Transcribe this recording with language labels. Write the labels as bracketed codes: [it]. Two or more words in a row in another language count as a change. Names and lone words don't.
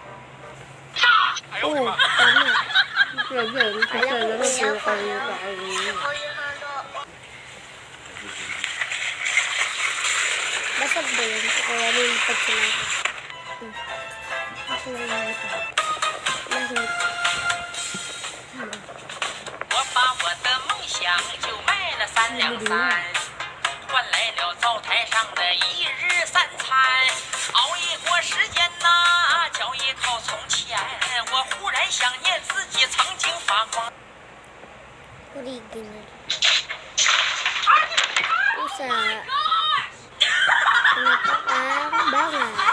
[tl] Oo, tama. Kaya dyan, kasi alam mo, kakainin niya. Basag ba yun? Kaya nilipad sila. Lahit. [zh] 我把我的梦想就卖了3两3，换来了灶台上的一日3餐。熬一过时间呐，脚也靠从前。我忽然想念自己曾经发光。 [tl] Original. Isa. Ano pa? Banga.